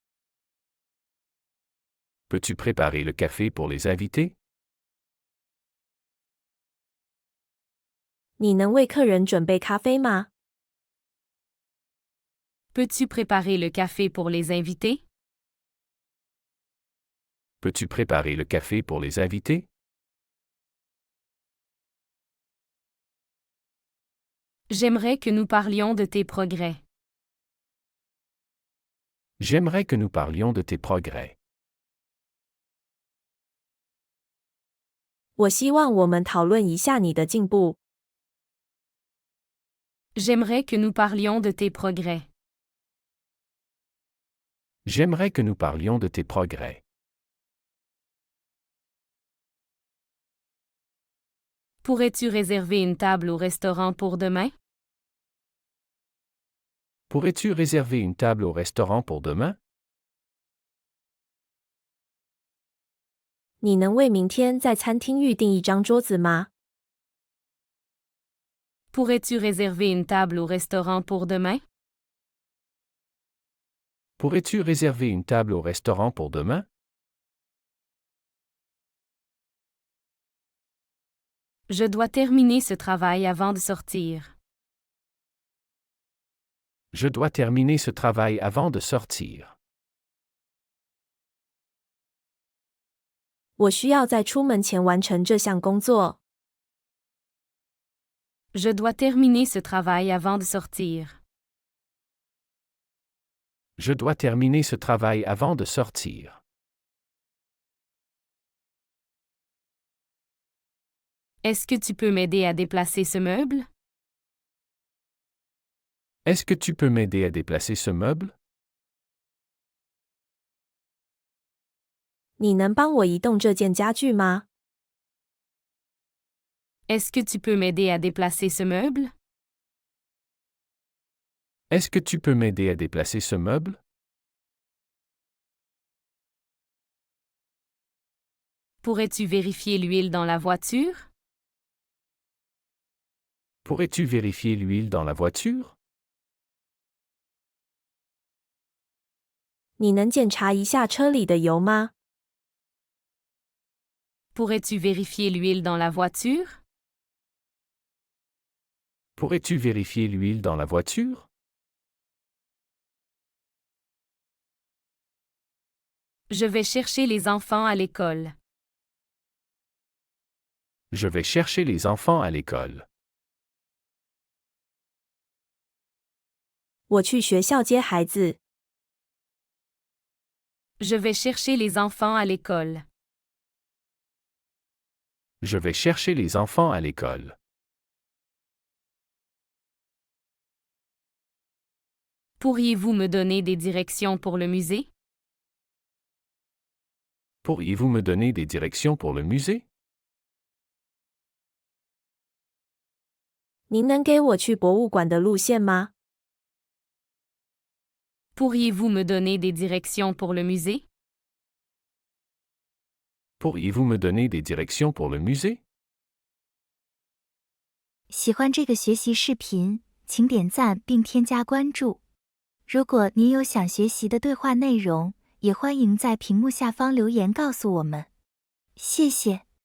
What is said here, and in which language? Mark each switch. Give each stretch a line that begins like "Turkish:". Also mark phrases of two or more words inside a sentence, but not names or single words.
French: Peux-tu préparer le café pour les invités?
Chinese: 你能为客人准备咖啡吗？
French: Peux-tu préparer le café pour les invités? Peux-tu préparer le café pour les invités? J'aimerais que nous parlions de tes progrès. J'aimerais que nous parlions de tes progrès.
Chinese: 我希望我们讨论一下你的进步。
French: J'aimerais que nous parlions de tes progrès. J'aimerais que nous parlions de tes progrès. Pourrais-tu réserver une table au restaurant pour demain? Pourrais-tu réserver une table au restaurant pour demain?
Chinese: 你能为明天在餐厅预订一张桌子吗？
French: Pourrais-tu réserver une table au restaurant pour demain? Pourrais-tu réserver une table au restaurant pour demain? Je dois terminer ce travail avant de sortir. Je dois terminer ce travail avant de sortir.
Chinese: 我需要在出门前完成这项工作。
French: Je dois terminer ce travail avant de sortir. Je dois terminer ce travail avant de sortir. Est-ce que tu peux m'aider à déplacer ce meuble? Est-ce que tu peux m'aider à déplacer ce meuble?
Chinese: 你能帮我移动这件家具吗？
French: Est-ce que tu peux m'aider à déplacer ce meuble? Est-ce que tu peux m'aider à déplacer ce meuble? Pourrais-tu vérifier l'huile dans la voiture? Pourrais-tu vérifier l'huile dans la voiture?
Chinese: 你能检查一下车里的油吗？
French: Pourrais-tu vérifier l'huile dans la voiture? Pourrais-tu vérifier l'huile dans la voiture? Je vais chercher les enfants à l'école. Je vais chercher les enfants à l'école.
Chinese: 我去学校接孩子。
French: Je vais chercher les enfants à l'école. Je vais chercher les enfants à l'école. Pourriez-vous me donner des directions pour le musée? Pourriez-vous me donner des directions pour le musée?
Chinese: 您能给我去博物馆的路线吗？
French: Pourriez-vous me donner des directions pour le musée? Pourriez-vous me donner des directions pour le musée?
Chinese: 喜欢这个学习视频，请点赞并添加关注。如果您有想学习的对话内容，也欢迎在屏幕下方留言告诉我们。谢谢。